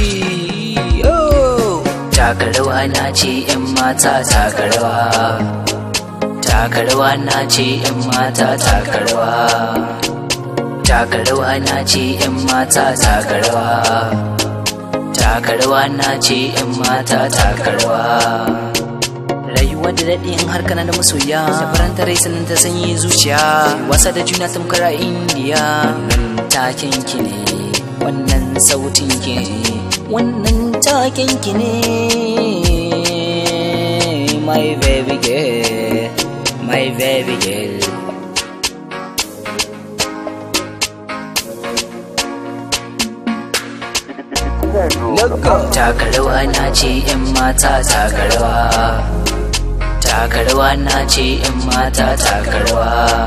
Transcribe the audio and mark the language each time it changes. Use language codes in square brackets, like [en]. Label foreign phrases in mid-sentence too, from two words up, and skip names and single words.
[ha] Taka rawa na ce 'yan mata taka rawa, taka rawa na ce 'yan mata taka rawa, taka rawa na ce 'yan mata taka rawa, taka rawa na ce 'yan mata taka rawa. Rayuwa da daɗi in har kana da masoya, da faranta rai sannan ta sanyi zuciya, wasa da juna tamkar a indiya. Wannan taken ki ne, wannan sautin ki ne, wannan taken ki ne, [en] my baby girl, my baby girl. [ha] Taka rawa na ce 'yan mata taka rawa, taka rawa na ce 'yan mata taka rawa.